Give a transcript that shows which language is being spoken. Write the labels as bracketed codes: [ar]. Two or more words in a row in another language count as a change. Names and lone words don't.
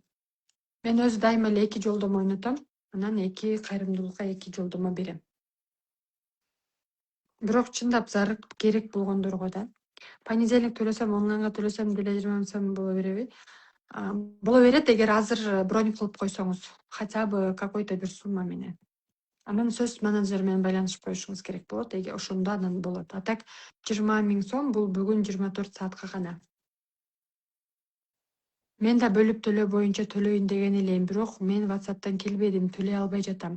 [ky] Мен өзү дайыма эле 2 жолдомо ойнотом. Анан 2 кайрымдуулукка 2 жолдомо берем. Бирок чындап зарыл керек болгондорго да. Понедельник төлөсөм, онлайнга төлөсөм деле 20 сом боло береби? Боло берет эгер азыр бронь кылып койсоңуз, [ru] хотя бы какой-то [ky] бир сумма менен. Анан сөз менеджер менен байланышып коюшуңуз керек болот, эгер ошондо анан болот. А так 20 000 сом бул бүгүн 24 саатка гана. Мен да бөлүп төлөө боюнча төлөйүн деген элем, бирок мен WhatsApp'тан келбедим, төлөй албай жатам.